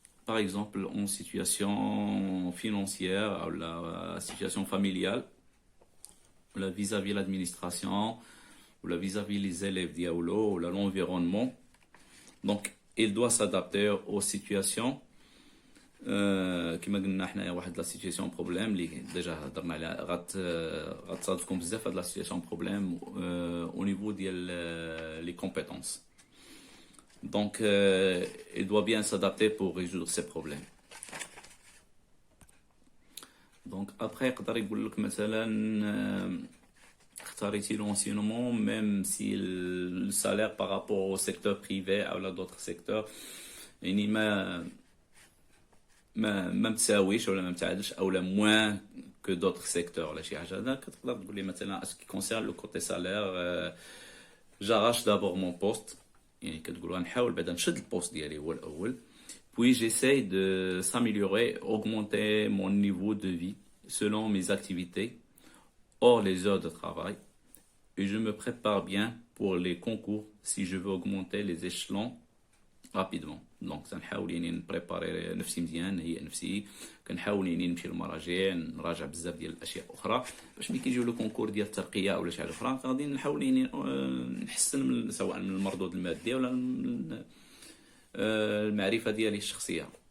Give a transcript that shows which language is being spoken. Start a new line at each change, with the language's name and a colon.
French: Par exemple, en situation financière ou la situation familiale, ou la vis-à-vis l'administration, ou la vis-à-vis les élèves diaolo, ou l'environnement. Donc, il doit s'adapter aux situations
Arabic: كما قلنا حنايا واحد لا سيتوياسيون بروبليم اللي ديجا هضرنا عليها غتصادفكم بزاف هاد لا سيتوياسيون بروبليم او نيفو ديال لي كومبيتونس.
French: Donc, il doit bien s'adapter pour résoudre ces problèmes. Donc, après,
Arabic: يقدر يقول لك مثلا اختاريتي
French: l'enseignement même si le salaire par rapport au secteur privé ou à d'autres secteurs
Arabic: يعني ما متساويش ولا ما متعادلش او لا
French: moins que d'autres secteurs
Arabic: ولا شي حاجه. هذا كتقدر تقول لي مثلا
French: اسكي كونسيرن لو كوتي سالير j'arrache d'abord mon poste
Arabic: يعني كتقول غنحاول بعدا نشد البوست ديالي هو الاول
French: puis j'essaye de s'améliorer augmenter mon niveau de vie selon mes activités hors les heures de travail et je me prépare bien pour les concours si je veux augmenter les échelons rapidement.
Arabic: دونك تنحاول يعني نبريباري نفسي مزيان نهيئ نفسي كنحاول يعني نمشي للمراجع نراجع بزاف ديال الاشياء اخرى باش ملي كيجيو لو كونكور ديال الترقيه او شي حاجه اخرى غادي نحاول يعني نحسن من سواء من المردود المادي ولا من المعرفه ديالي الشخصيه.